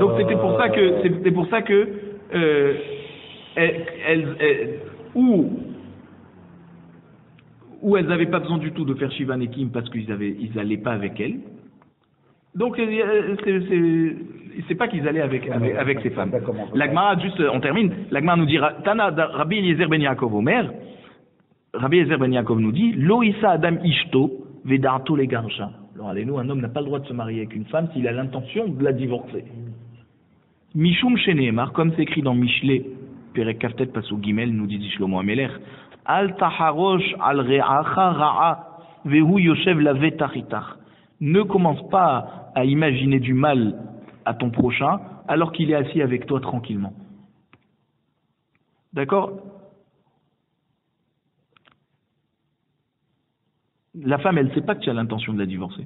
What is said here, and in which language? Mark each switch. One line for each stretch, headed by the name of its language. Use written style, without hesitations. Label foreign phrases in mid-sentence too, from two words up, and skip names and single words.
French: Donc c'était pour ça que ou elles n'avaient pas besoin du tout de faire
Hebrew: שבעה נקיים
French: parce qu'ils n'allaient pas avec elles. Donc c'est pas qu'ils allaient avec ces femmes. L'Agmara, juste on termine, l'Agmara nous dit
Hebrew: תנא רבי אליעזר בן יעקב אומר,
French: Rabbi Eliezer ben Yaakov nous dit
Hebrew: לא ישא אדם אשה ודעתו לגרשה.
French: Alors allez, nous, un homme n'a pas le droit de se marier avec une femme s'il a l'intention de la divorcer.
Hebrew: משום שנאמר,
French: comme c'est écrit dans
Hebrew: משלי פרק כ"ט פסוק ג,
French: nous dit
Hebrew: Shlomo Amelech, אל תחרש על רעך רעה והוא יושב לבטח אתך.
French: Ne commence pas à imaginer du mal à ton prochain alors qu'il est assis avec toi tranquillement. D'accord? La femme, elle ne sait pas que tu as l'intention de la divorcer.